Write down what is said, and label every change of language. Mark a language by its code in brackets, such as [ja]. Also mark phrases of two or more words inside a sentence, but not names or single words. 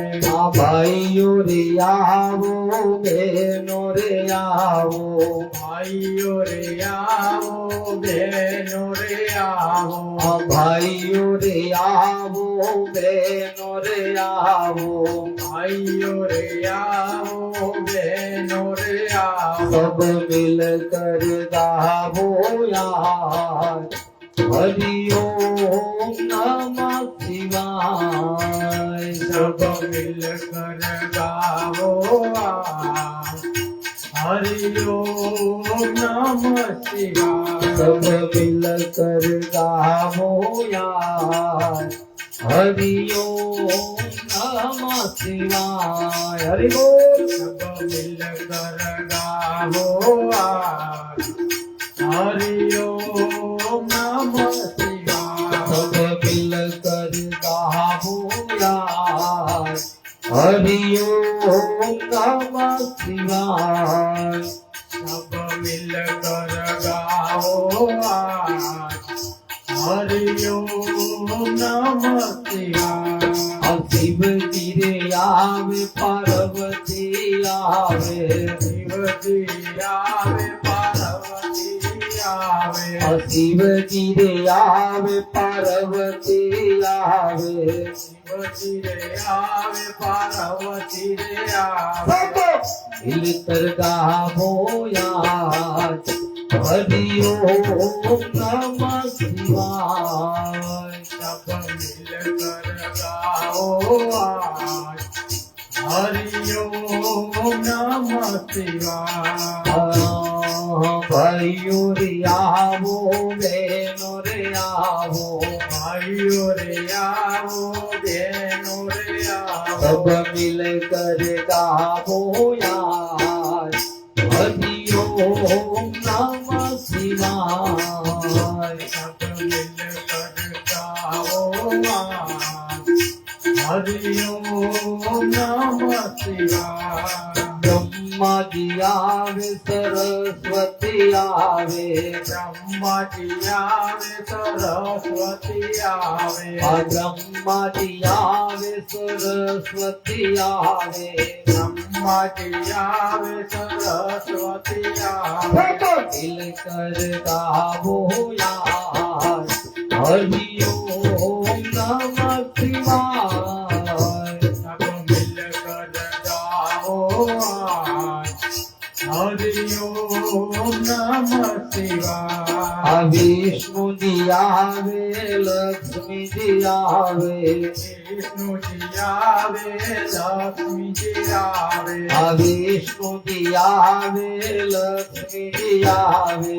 [gu] આ ભાઈઓ રે આવો બહેનો રે આવો ભાઈઓ રે આવો બહેનો રે આવો આ ભાઈઓ રે આવો બહેનો રે આવો ભાઈઓ રે આવો બહેનો રે આવો [hi] सब मिल कर गावो यार [sa] हरि ओम नमः शिवाय [hi] सब मिल कर गावो [sa] हरि ओम नमः शिवाय [hi] सब मिल कर गावो यार [sa] हरि ओम नमः शिवाय [hi] हरि बोल सब मिल कर गावो [sa] हरि ओम नमः शिवाय [hi] सब मिल कर गावो यार [sa] हरि ओम नमः शिवाय [hi] सब मिल कर गाओ [sa] हरि ओम नमः शिवाय [hi] शिव जी रे आवे पार्वती आवे शिव जी आवे पार्वती आवे शिव जी रे आवे पार्वती आवे शिव जी रे आवे पार्वती रे आवे मिलकर गावो यार [sa] हरि ओम नमः शिवाय [hi] सब मिल कर गाओ [sa] हरि ओम नमः शिवाय [hi] भाइयों रे आवो बहनों रे आवो भाइयों रे आओ बहनों रे आओ सब मिल कर गावो यार [sa] हरि ओम नमः शिवाय [hi] सब मिल कर गाओ [sa] हरि ओम नमः शिवाय [hi] ब्रह्मा जी आवे सरस्वती आवे ब्रह्मा जी आवे सरस्वती आवे ब्रह्मा जी आवे सरस्वती आवे ब्रह्मा जी आवे सरस्वती आवे मिल कर गावो यार [sa] हरि ओम नमः शिवाय [hi] सब मिल कर गाओ [sa] हरि ओम नमः शिवाय [hi] विष्णु जी आवे लक्ष्मी जी आवे विष्णु जी आवे लक्ष्मी जी आवे विष्णु जी आवे लक्ष्मी जी आवे